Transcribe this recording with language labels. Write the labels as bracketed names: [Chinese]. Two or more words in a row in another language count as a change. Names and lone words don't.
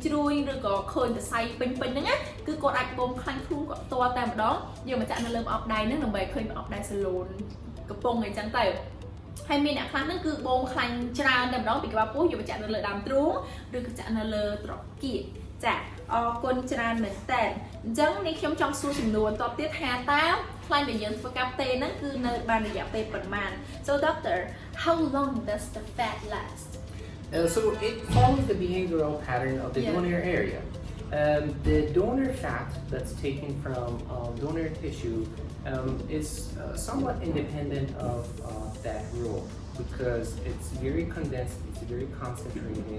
[Khmer] ជ្រួញឬក៏ឃើញសរសៃពេញហ្នឹងណាគឺគាត់អាចបូមខ្លាញ់ខ្លួនគាត់ផ្ទាល់តែម្ដងយកមកចាក់នៅលើប្រអប់ដៃហ្នឹងដើម្បីឃើញប្រអប់ដៃសាឡូនកំពុងអីចឹងទៅហើយមានអ្នកខ្លះហ្នឹងគឺបូមខ្លាញ់ច្រើនតែម្ដងពីក្បាលពោះយកមកចាក់នៅលើដើមទ្រូងឬក៏ចាក់នៅលើត្រគាកចាអរគុណច្រើនមែនតើអញ្ចឹងនេះខ្ញុំចង់សួរចំនួនតបទៀតថាតើខ្លាញ់ដែលយើងធ្វើការផ្ទេរហ្នឹងគឺនៅបានរយៈពេលប៉ុន្មាន [English] So doctor, how long does the fat last? So it follows the behavioral pattern of the donor area. The donor fat that's taken from donor tissue is somewhat independent of that rule, because it's very condensed, it's very concentrated.